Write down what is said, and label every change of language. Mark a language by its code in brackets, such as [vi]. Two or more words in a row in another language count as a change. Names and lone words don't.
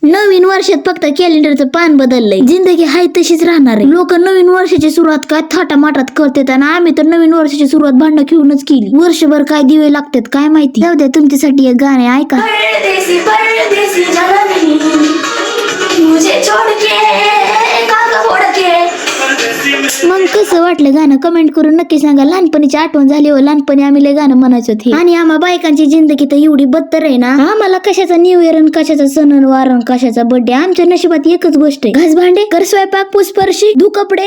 [mr] नवीन वर्षात फक्त कॅलेंडरचं पान बदललंय. जिंदगी हाय तशीच राहणार आहे. लोक नवीन वर्षाची सुरुवात काय थाटामाटात करतात आणि आम्ही तर नवीन वर्षाची सुरुवात भांडण घेऊनच केली. वर्षभर काय दिवे लागतात काय माहिती. जाऊ द्या, तुमच्यासाठी एक गाणे ऐका. [hi] परदेसी परदेसी जननी मुझे छोड़ के काका फोड़ के. [mr] मग कसं वाटलं गाणं कमेंट करून नक्की सांगा. लहानपणीची आठवण झाली हो. लहानपणी आम्ही लय गाणं म्हणायचो हे. आणि आम्हा बायकांची जिंदगी तर एवढी बद्तर आहे ना. आम्हाला कशाचा [en] New Year, [mr] कशाचा सणवार, कशाचा बर्थडे. आमच्या नशिबात एकच गोष्ट आहे, घास भांडे, कर स्वयंपाक, पुसपर्शी, धु कपडे.